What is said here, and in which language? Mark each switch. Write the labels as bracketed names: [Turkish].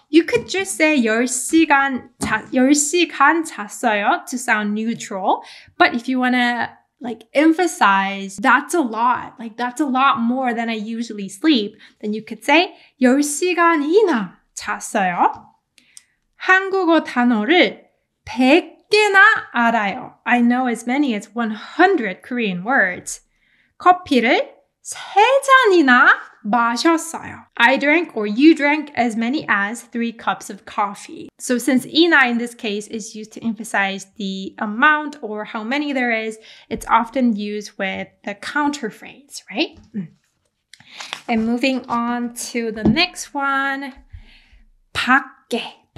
[English] You could just say [Korean] 10시간 잤어요 [English] to sound neutral, but if you want to like emphasize that's a lot, like that's a lot more than I usually sleep, then you could say [Korean] 10시간이나 잤어요. 한국어 단어를 100개나 알아요. [English] I know as many as 100 Korean words. [Korean] 커피를 3잔이나 마셨어요. [English] I drank or you drank as many as 3 cups of coffee. So since 이나 in this case is used to emphasize the amount or how many there is, it's often used with the counter phrase, right? And moving on to the next one, 밖에.